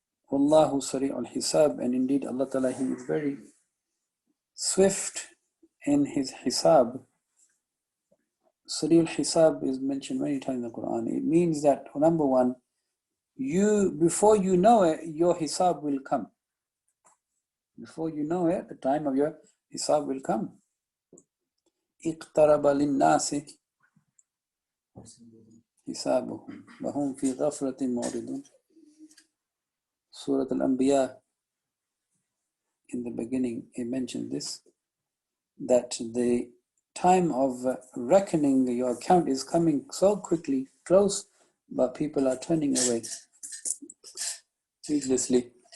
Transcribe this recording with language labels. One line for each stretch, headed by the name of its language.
English: Wallahu sari'ul hisab, and indeed Allah Ta'ala, He is very swift in His hisab. Sari'ul hisab is mentioned many times in the Qur'an. It means that, number one, before you know it, your hisab will come. Before you know it, the time of your hisab will come.
Arabic: اقترب للناس حسابهم وهم في غفلة معرضون.
English: Surah Al-Anbiya, in the beginning, it mentioned this, that the time of reckoning your account is coming so quickly, close, but people are turning away heedlessly.